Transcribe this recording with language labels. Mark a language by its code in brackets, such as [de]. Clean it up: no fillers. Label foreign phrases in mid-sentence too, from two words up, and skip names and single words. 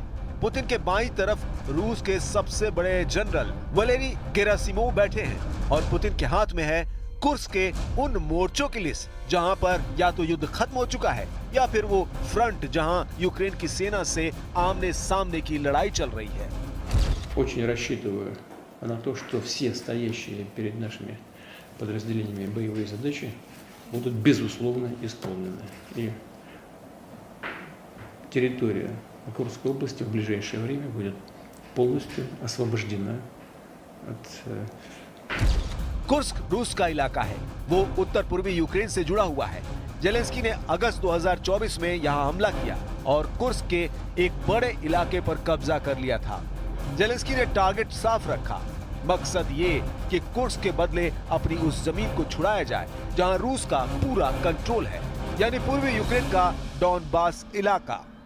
[hi] पुतिन के बाईं तरफ रूस के सबसे बड़े जनरल वलेरी गेरासिमोव बैठे हैं और पुतिन के हाथ में है कुर्स्क के उन मोर्चों की लिस्ट जहां पर या तो युद्ध खत्म हो चुका है या फिर वो फ्रंट जहां यूक्रेन की सेना से आमने सामने की लड़ाई चल रही है। [ru] Очень рассчитываю на то, что все стоящие перед нашими подразделениями боевые задачи будут безусловно исполнены. И территория Курской области в ближайшее время будет полностью освобождена от [hi] कुर्स्क रूस का इलाका है, वो उत्तर पूर्वी यूक्रेन से जुड़ा हुआ है। जेलेंस्की ने अगस्त 2024 में यहां हमला किया और कुर्स्क के एक बड़े इलाके पर कब्जा कर लिया था। जेलेंस्की ने टारगेट साफ रखा, मकसद ये कि कुर्स्क के बदले अपनी उस जमीन को छुड़ाया जाए जहां रूस का पूरा कंट्रोल है, यानी पूर्वी यूक्रेन का डॉनबास इलाका।